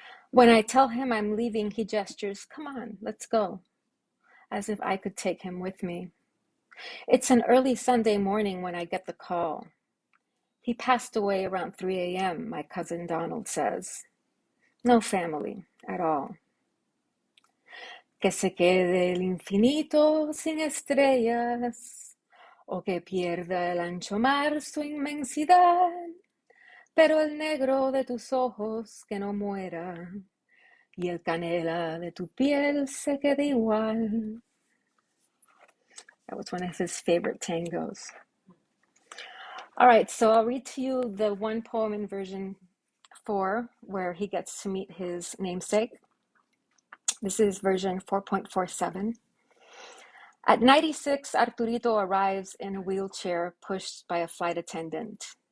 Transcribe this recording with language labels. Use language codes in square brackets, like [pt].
[en] When I tell him I'm leaving, he gestures, "Come on, let's go," as if I could take him with me. It's an early Sunday morning when I get the call. He passed away around 3 a.m., my cousin Donald says. No family at all. [es] Que se quede el infinito sin estrellas, o que pierda el ancho mar su inmensidad, pero el negro de tus ojos que no muera, y el canela de tu piel se quede igual. [en] That was one of his favorite tangos. All right, so I'll read to you the one poem in version 4, where he gets to meet his namesake. This is version 4.47. At 96, Arturito arrives in a wheelchair pushed by a flight attendant.